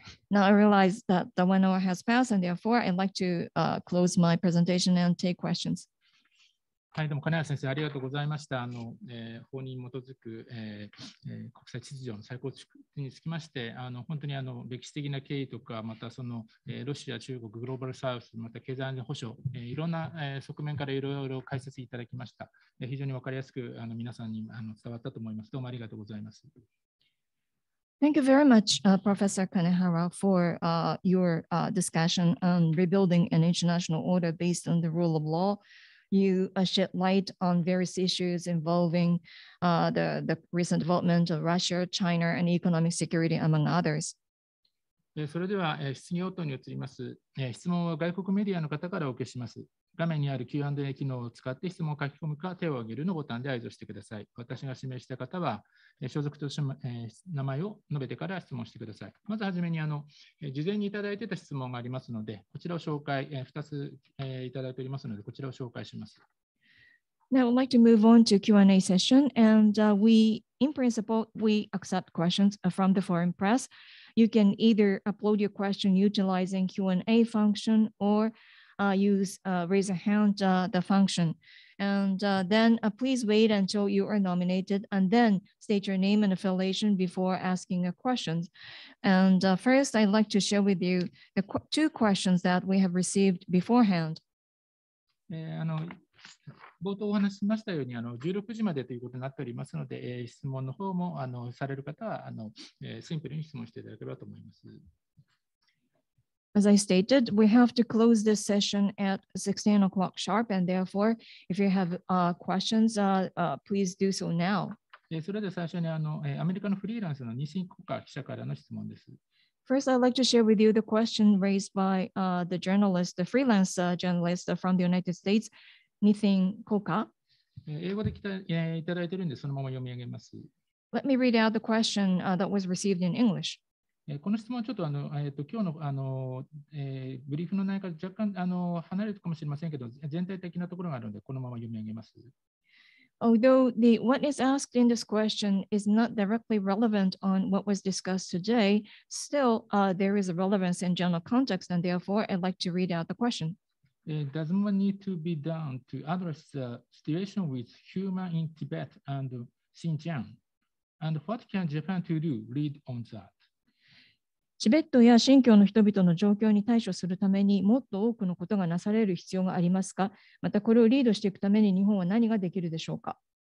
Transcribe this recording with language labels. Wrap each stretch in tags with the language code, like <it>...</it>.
<en>Now I realize that the 1 hour has passed, and therefore I'd like to close my presentation and take questions.</en> <ja>はい、どうも金谷先生、ありがとうございました。法に基づく、国際秩序の再構築につきまして、本当に歴史的な経緯とか、またロシア、中国、グローバルサウス、また経済安全保障、いろんな、側面からいろいろ解説いただきました。非常に分かりやすく皆さんに伝わったと思います。どうもありがとうございます。</ja> <en>Thank you very much, Professor Kanehara, for your discussion on rebuilding an international order based on the rule of law. You shed light on various issues involving the recent development of Russia, China, and economic security, among others.</en> <ja>それでは質疑応答に移ります。質問は外国メディアの方からお受けします。画面にある Q&A 機能を使って質問を書き込むか手を挙げるのボタンで合図をしてください。私が指名した方は所属と名前を述べてから質問してください。まずはじめに事前にいただいていた質問がありますので、こちらを紹介、2ついただいておりますので、こちらを紹介します。</ja> <en>Now I'd like to move on to Q&A session, and in principle, we accept questions from the foreign press. You can either upload your question utilizing Q&A function or use raise a hand the function. And then please wait until you are nominated and then state your name and affiliation before asking questions. And first, I'd like to share with you the two questions that we have received beforehand.</en> <ja>冒頭お話ししましたように、16時までということになっておりますので、質問の方もされる方はシンプルに質問していただければと思います。</ja> <en>As I stated, we have to close this session at 16 o'clock sharp, and therefore, if you have questions, please do so now.</en> <ja>それで最初にアメリカのフリーランスの西国家記者からの質問です。</ja> <en>First, I'd like to share with you the question raised by the journalist, the freelance journalist from the United States, Nithin Koka.</en> <ja>英語でいただいているんで、そのまま読み上げます。</ja> <en>Let me read out the question that was received in English.</en> <ja>この質問はちょっと今日のブリーフの内容から若干離れるかもしれませんけど、全体的なところがあるので、このまま読み上げます。</ja> <en>Although what is asked in this question is not directly relevant on what was discussed today, still there is a relevance in general context, and therefore I'd like to read out the question. Does more need to be done to address the situation with human in Tibet and Xinjiang? And what can Japan to do lead on that?</en> <ja>チベットや新疆の人々の状況に対処するためにもっと多くのことがなされる必要がありますか？またこれをリードしていくために日本は何ができるでしょうか？</ja>